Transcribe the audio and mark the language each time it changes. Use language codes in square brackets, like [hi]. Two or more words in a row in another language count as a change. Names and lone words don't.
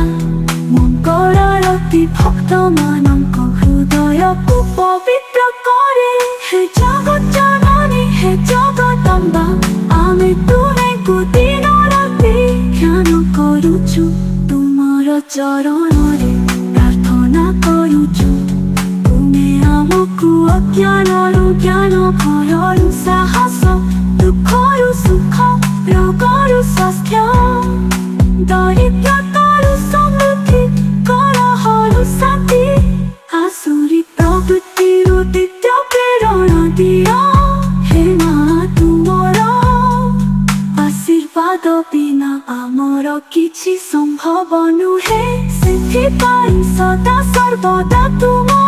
[or] ମଙ୍ଗଳ ଆରତୀ ଭକ୍ତ ମାନଙ୍କ ହୃଦୟ କୁ ପବିତ୍ର କରେ ହେ ଜଗତ ଜନନୀ ହେ ଜଗଦମ୍ବା ଆମେ ତୁମେ କୁ ଦିନ ରାତି ଧ୍ୟାନ କରୁଛୁ ତୁମର ଚରଣ ରେ ପ୍ରାର୍ଥନା କରୁଛୁ ତୁମେ ଆମକୁ ଅଜ୍ଞାନରୁ ଜ୍ଞାନ ଭୟରୁ ସାହସ ଦୁଃଖରୁ ସୁଖ ରୋଗରୁ ସ୍ୱାସ୍ଥ୍ୟ ଦରିଦ୍ରତାରୁ ସମୃଦ୍ଧି କଳହରୁ ଶାନ୍ତି ଆସୁରୀ ପ୍ରବୃତ୍ତିରୁ ଦିତ୍ୟ ପ୍ରେରଣା ଦିଅ ହେ ମା ତୁମର ଆଶୀର୍ବାଦ ବିନା ଆମର କିଛି ସମ୍ଭବ ନୁହେଁ ସେଥିପାଇଁ ସଦା ସର୍ବଦା ତୁ